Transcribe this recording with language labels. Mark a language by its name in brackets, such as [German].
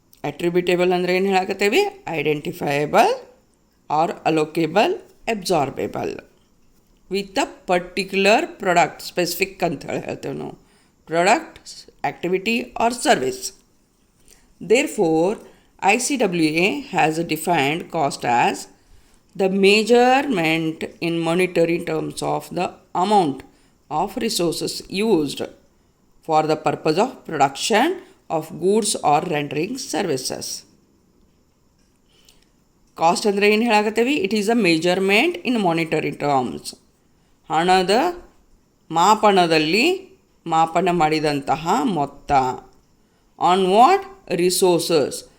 [English] attributable [Kannada] ಅಂದರೆ ಏನು ಹೇಳಕತ್ತೇವಿ? [English] identifiable or allocable absorbable with a particular product, specific [Kannada] ಅಂತ ಹೇಳ್ತೇವೆ ನಾವು, [English] Product, activity or service. Therefore, ICWA has defined cost as the measurement in monetary terms of the amount of resources used for the purpose of production of goods or rendering services. [Kannada] Cost ಅಂದರೆ ಏನು ಹೇಳಾಕತ್ತೇವಿ? [English] it is a measurement in monetary terms, [Kannada] ಹಣದ ಮಾಪನದಲ್ಲಿ ಮಾಪನ ಮಾಡಿದಂತಹ ಮೊತ್ತ. [English] On what? Resources.